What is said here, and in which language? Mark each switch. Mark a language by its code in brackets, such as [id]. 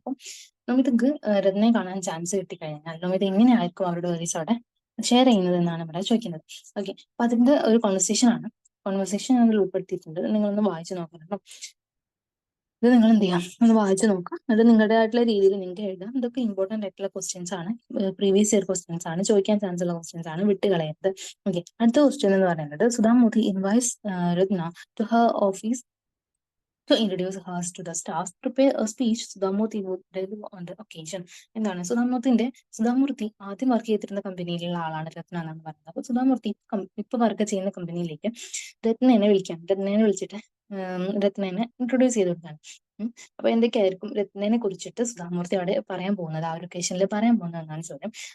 [ml] അപ്പം നമിതക്ക് രത്നയെ കാണാൻ ചാൻസ് കിട്ടിക്കഴിഞ്ഞാൽ നമിത എങ്ങനെയായിരിക്കും അവരുടെ വരീസ് അവിടെ ഷെയർ ചെയ്യുന്നത് എന്നാണ് ഇവിടെ ചോദിക്കുന്നത്. ഓക്കെ, അപ്പൊ അതിന്റെ ഒരു കോൺവെർസേഷൻ ആണ്. കോൺവെർസേഷൻ അതിൽ ഉൾപ്പെടുത്തിയിട്ടുണ്ട്. നിങ്ങളൊന്ന് വായിച്ചു നോക്കണം. ഇത് നിങ്ങൾ എന്ത് ചെയ്യാം, ഒന്ന് വായിച്ചു നോക്കാം. അത് നിങ്ങളുടേതായിട്ടുള്ള രീതിയിൽ നിങ്ങൾക്ക് എഴുതാം. ഇതൊക്കെ ഇമ്പോർട്ടന്റ് ആയിട്ടുള്ള ക്വസ്റ്റ്യൻസ് ആണ്, പ്രീവിയസ് ഇയർ ക്വസ്റ്റ്യൻസ് ആണ്, ചോദിക്കാൻ ചാൻസ് ഉള്ള ക്വസ്റ്റ്യൻസ് ആണ്, വിട്ട് കളയരുത്. ഓക്കെ, അടുത്ത ക്വസ്റ്റ്യൻ എന്ന് പറയുന്നത് [en] Sudha Modi invites Ratna to her office to introduce her to the staff to pay a speech Sudha Murty would deliver on the occasion. [ml] എന്താണ് സുധാമൂർത്തി ആദ്യം വർക്ക് ചെയ്തിരുന്ന കമ്പനിയിലുള്ള ആളാണ് രത്ന എന്നാണ് പറയുന്നത്. അപ്പൊ സുധാമൂർത്തി ഇപ്പൊ വർക്ക് ചെയ്യുന്ന കമ്പനിയിലേക്ക് രത്നേനെ വിളിച്ചിട്ട് രത്നേനെ ഇൻട്രൊഡ്യൂസ് ചെയ്ത് കൊടുത്താണ്. അപ്പൊ എന്തൊക്കെയായിരിക്കും രത്നേനെ കുറിച്ചിട്ട് സുധാമൂർത്തി അവിടെ പറയാൻ പോകുന്നത്, ആ ഒരു ഒക്കേഷനിൽ പറയാൻ പോകുന്നത് എന്നാണ് ചോദ്യം.